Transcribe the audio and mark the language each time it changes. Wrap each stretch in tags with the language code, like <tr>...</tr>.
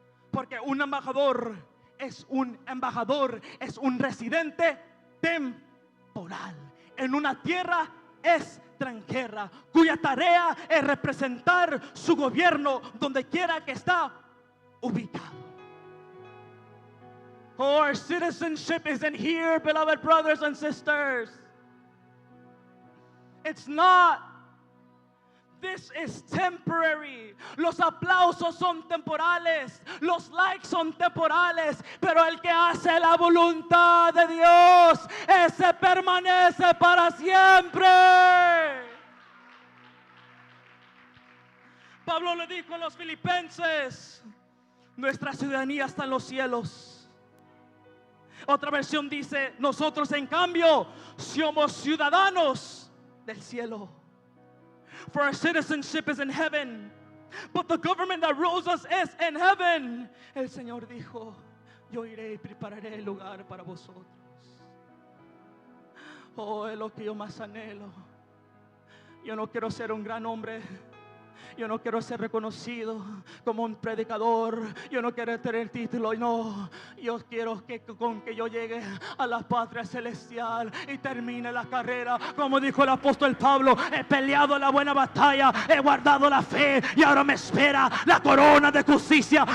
<es>Porque un embajador, es un residente temporal en una tierra extranjera, cuya tarea es representar su gobierno donde quiera que está ubicado.</es> <en>Oh, our citizenship isn't here, beloved brothers and sisters. It's not. This is temporary.</en> <es>Los aplausos son temporales, los likes son temporales, pero el que hace la voluntad de Dios, ese permanece para siempre. Pablo le dijo a los filipenses: nuestra ciudadanía está en los cielos. Otra versión dice: nosotros en cambio somos ciudadanos del cielo.</es> <en>For our citizenship is in heaven, but the government that rules us is in heaven.</en> <es>El Señor dijo: yo iré y prepararé el lugar para vosotros. Oh, es lo que yo más anhelo. Yo no quiero ser un gran hombre. Yo no quiero ser reconocido como un predicador. Yo no quiero tener título. No, yo quiero que con que yo llegue a la patria celestial y termine la carrera, como dijo el apóstol Pablo: he peleado la buena batalla, he guardado la fe, y ahora me espera la corona de justicia.</es>